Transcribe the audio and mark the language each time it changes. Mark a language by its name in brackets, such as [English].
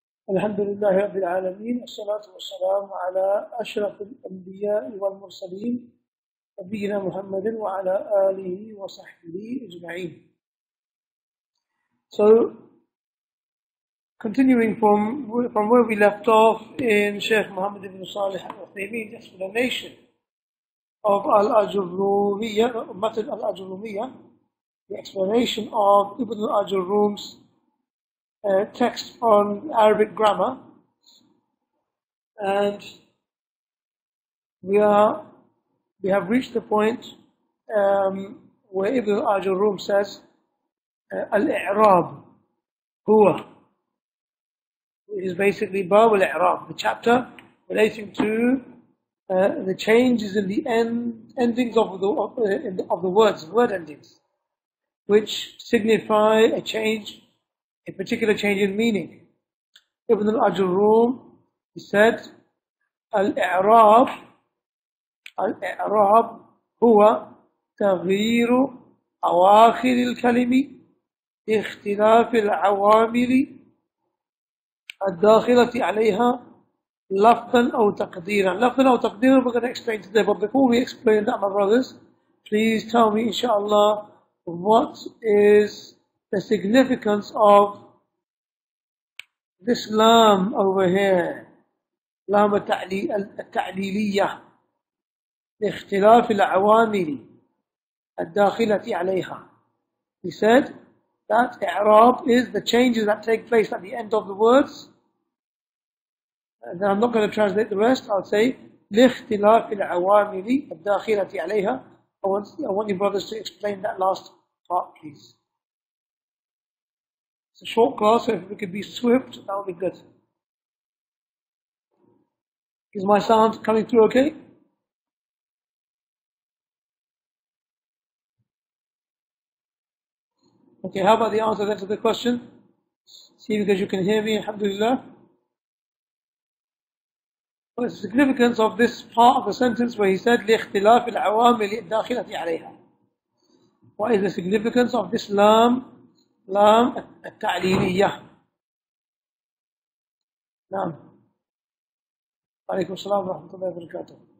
[Arabic] الحمد لله رب العالمين الصلاة والسلام على أشرف الأنبياء والمرسلين نبينا محمد وعلى آله وصحبه أجمعين. [English] So, continuing from where we left off in Shaykh Muhammad ibn Salih al-Uthaimeen's explanation of Aajrummiyyah, Aajrummiyyah, the explanation of Ibn al-Ajurrum's text on Arabic grammar, and we have reached the point where Ibn al-Ajurrum says [Arabic] الإعراب هو, [English] which is basically Bab al-I'rab, the chapter relating to the changes in the endings of the words, word endings, which signify a particular change in meaning. Ibn al-Ajurrum, he said, [Arabic] الإعراب هو تغيير أواخر الكلم لاختلاف العوامل الداخلة عليها لفظا أو تقديرا. لفظا أو تقديرا [English] we're going to explain today, but before we explain that, my brothers, please tell me, inshallah, what is the significance of this lam over here, lam [Arabic] التعليلية لاختلاف العوامل الداخلة عليها. [English] He said that i'rab is the changes that take place at the end of the words, and then I'm not going to translate the rest. I'll say [Arabic] لاختلاف العوامل الداخلة عليها. [English] I want you brothers to explain that last part, please. It's a short class, so if we could be swift, that would be good. Is my sound coming through okay? Okay, how about the answer then to the question? See, because you can hear me, alhamdulillah. What is the significance of this part of the sentence where he said [Arabic] لِاخْتِلَافِ الْعَوَامِلِ الدَّاخِلَةِ عَلَيْهَا? [English] What is the significance of this lam التعليلية? [Arabic] نعم. عليكم السلام ورحمة الله وبركاته.